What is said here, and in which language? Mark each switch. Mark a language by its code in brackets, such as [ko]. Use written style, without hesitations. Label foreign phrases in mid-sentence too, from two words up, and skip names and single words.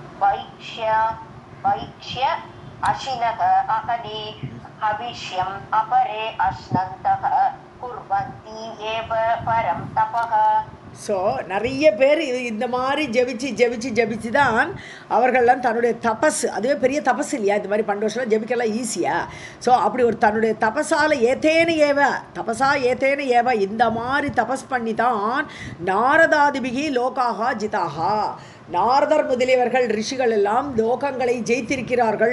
[sa] वैक्ष्य अशिनः अहनि हविष्यम् अपरे अश्नन्तः कुर्वन्ति एव परं तपः. [ta] ஸோ நிறைய பேர் இந்த மாதிரி ஜெபிச்சு தான் அவர்கள்லாம் தன்னுடைய தபஸ், அதுவே பெரிய தபஸ் இல்லையா, இந்த மாதிரி 12 வருஷம் ஜெபிக்கலாம் ஈஸியாக. ஸோ அப்படி ஒரு தன்னுடைய தபஸால் [sa] एतेन एव [ta] இந்த மாதிரி தபஸ் பண்ணி தான் [sa] नारदादिभिः लोकाः जिताः, [ta] நாரதர் முதலியவர்கள் ரிஷிகள் எல்லாம் லோகங்களை ஜெயித்திருக்கிறார்கள்.